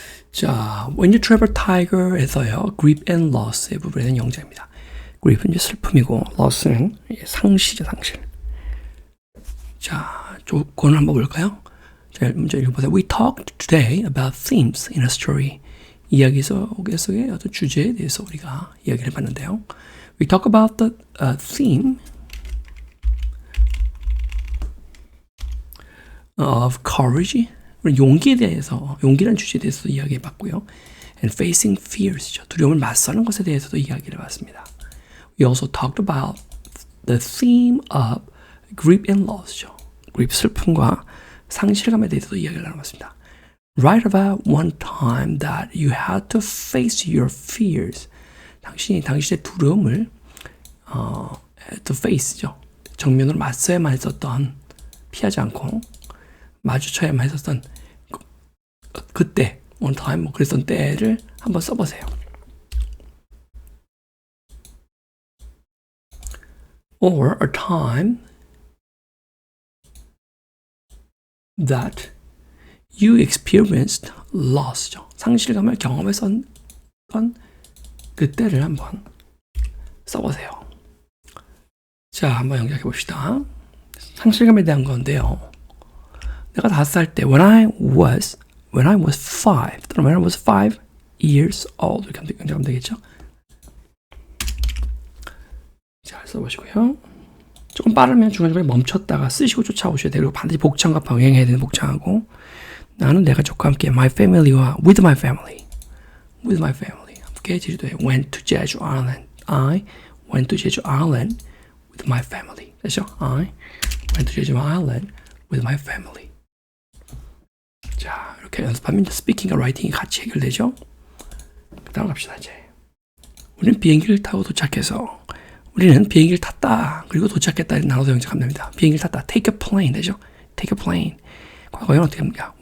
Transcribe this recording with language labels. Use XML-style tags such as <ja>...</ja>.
<ko>자, When You Travel Tiger에서요,</ko> <en>grip and loss</en> <ko>의 부분에는 영자입니다. grip은 이제 슬픔이고, loss는 상실이죠, 상실. 자, 조건을 한번 볼까요? 자, 먼저 읽어보세요.</ko> <en>We talked today about themes in a story.</en> <ko>이야기 속의 어떤 주제에 대해서 우리가 이야기를 해봤는데요.</ko> <en>We talk about the theme of courage.</en> <ko>용기에 대해서, 용기라는 주제에 대해서도 이야기해봤고요.</ko> <en>And facing fears죠.</en> <ko>두려움을 맞서는 것에 대해서도 이야기를 해봤습니다.</ko> <en>We also talked about the theme of grief and loss죠.</en> <ko>grief, 슬픔과 상실감에 대해서도 이야기를 나눠봤습니다.</ko> <en>Write about one time that you had to face your fears.</en> <ko>당신이 당신의 두려움을</ko> <en>to face</en> <ko>죠. 정면으로 맞서야만 했었던, 피하지 않고 마주쳐야만 했었던 그때,</ko> <en>one time</en> <ko>뭐 그랬던 때를 한번 써보세요.</ko> <en>Or a time that you experienced loss죠.</en> <ko>상실감을 경험했었던 그때를 한번 써보세요. 자, 한번 영작해 봅시다. 상실감에 대한 건데요. 내가 5살 때,</ko> <en>when I was 5,</en> <ko>또는</ko> <en>when I was 5 years old,</en> <ko>이렇게 하면 되겠죠? 잘 써보시고요. 조금 빠르면 중간중간에 멈췄다가 쓰시고 쫓아오셔야 돼요. 그리고 반드시 복창과 병행해야 되는 복창하고, 나는 내 가족과 함께</ko> <en>my family</en> <ko>와</ko> <en>with my family</en> <ko>함께 제주도에</ko> <en>went to Jeju Island. I went to Jeju Island with my family.</en> <ko>됐죠?</ko> <en>I went to Jeju Island with my family.</en> <ko>자, 이렇게 연습하면 스피킹과 라이팅이 같이 해결되죠? 그 다음 갑시다, 이제. 우리는 비행기를 타고 도착해서, 우리는 비행기를 탔다. 그리고 도착했다. 나눠서 영작하면 됩니다. 비행기를 탔다.</ko> <en>Take a plane. 되죠? Take a plane.</en> <ko>과거에는 어떻게 합니까?</ko>